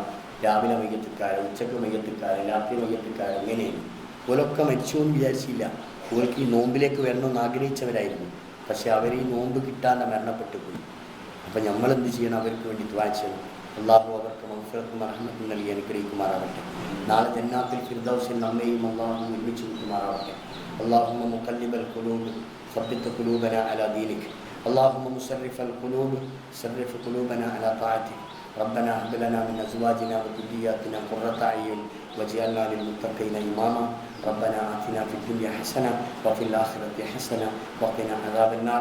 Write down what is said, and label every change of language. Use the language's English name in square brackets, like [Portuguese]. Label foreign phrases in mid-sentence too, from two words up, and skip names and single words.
[Malayalam] രാവിലെ മയ്യത്തുകാരൻ, ഉച്ചക്ക് മയ്യത്തുകാരൻ, രാത്രി മയ്യത്തുകാരൻ, എങ്ങനെയാണ് ഓലൊക്കെ മരിച്ചു എന്ന് വിചാരിച്ചില്ല. ഓർക്ക് ഈ നോമ്പിലേക്ക് വരണമെന്ന് ആഗ്രഹിച്ചവരായിരുന്നു. പക്ഷെ അവർ ഈ നോമ്പ് കിട്ടാതെ മരണപ്പെട്ടു പോയി. അപ്പം നമ്മളെന്ത് ചെയ്യണം? അവർക്ക് വേണ്ടി ദുആ ചെയ്യണം. അള്ളാഹു അവർക്ക് മഗ്ഫിറത്തും റഹ്മത്തും നൽകി അനുഗ്രഹിക്കുമാറാവട്ടെ. നാളെ ജന്നാത്തുൽ ഫിർദൗസിൽ നമ്മയും അള്ളാഹു നിർമ്മിച്ചു കിട്ടുമാറാവട്ടെ. [Arabic] اللهم مقلب القلوب ثبت قلوبنا على دينك. اللهم مصرف القلوب صرف قلوبنا على طاعتك. ربنا هب لنا من ازواجنا وذرياتنا قرة اعين واجعلنا للمتقين اماما. ربنا آتنا في الدنيا حسنة وفي الآخرة حسنة وقنا عذاب النار.